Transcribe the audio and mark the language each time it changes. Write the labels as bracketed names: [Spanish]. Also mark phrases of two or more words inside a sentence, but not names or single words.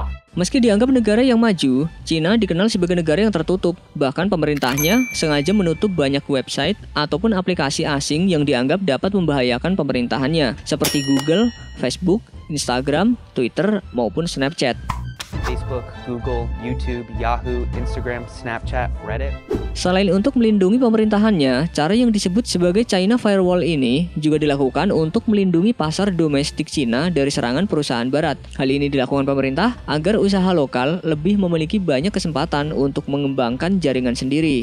[Indonesian] Meski dianggap negara yang maju, Cina dikenal sebagai negara yang tertutup. Bahkan pemerintahnya sengaja menutup banyak website ataupun aplikasi asing yang dianggap dapat membahayakan pemerintahannya, seperti Google, Facebook, Instagram, Twitter, maupun Snapchat. Facebook, Google, YouTube, Yahoo, Instagram, Snapchat, Reddit. Selain untuk melindungi pemerintahannya, cara yang disebut sebagai China Firewall ini juga dilakukan untuk melindungi pasar domestik Cina dari serangan perusahaan barat. Hal ini dilakukan pemerintah agar usaha lokal lebih memiliki banyak kesempatan untuk mengembangkan jaringan sendiri.